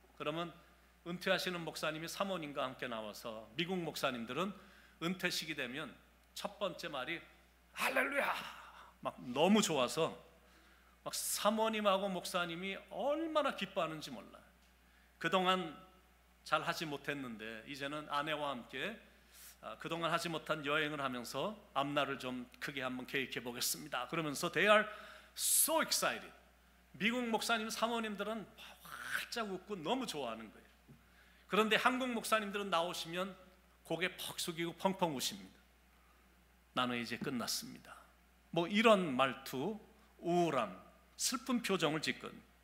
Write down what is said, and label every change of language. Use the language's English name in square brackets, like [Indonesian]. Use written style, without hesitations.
[Korean] 그러면 은퇴하시는 목사님이 사모님과 함께 나와서, 미국 목사님들은 은퇴식이 되면 첫 번째 말이 할렐루야 막 너무 좋아서 막 사모님하고 목사님이 얼마나 기뻐하는지 몰라요. 그동안 잘 하지 못했는데 이제는 아내와 함께 그동안 하지 못한 여행을 하면서 앞날을 좀 크게 한번 계획해 보겠습니다. 그러면서 [English] they are so excited. [Korean] 미국 목사님 사모님들은 활짝 웃고 너무 좋아하는 거예요. 그런데 한국 목사님들은 나오시면 고개 퍽 숙이고 펑펑 우십니다. 나는 이제 끝났습니다. 뭐 이런 말투, 우울함, 슬픈 표정을 짓거든요.